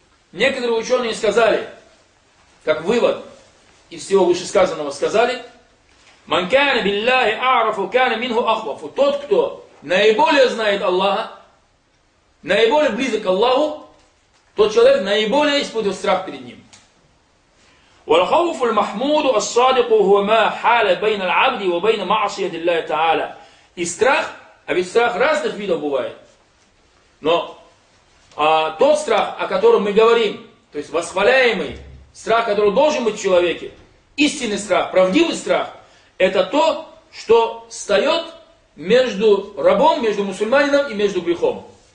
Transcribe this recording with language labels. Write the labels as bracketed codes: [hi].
[ru] Некоторые ученые сказали, как вывод из всего вышесказанного, сказали: [ar] «Ман кана биллахи а'рафу, кана минху ахвафу». [ru] Тот, кто наиболее знает Аллаха, наиболее близок к Аллаху, тот человек наиболее испытывает страх перед ним. [ar] والخوف المحمود الصادق هو ما حال بين العبد وبين معصية الله تعالى. [ru] И страх, а ведь страх разных видов бывает. Но тот страх, о котором мы говорим, то есть восхваляемый страх, который должен быть в человеке, истинный страх, правдивый страх, это то, что встает между рабом, между мусульманином и между грехом.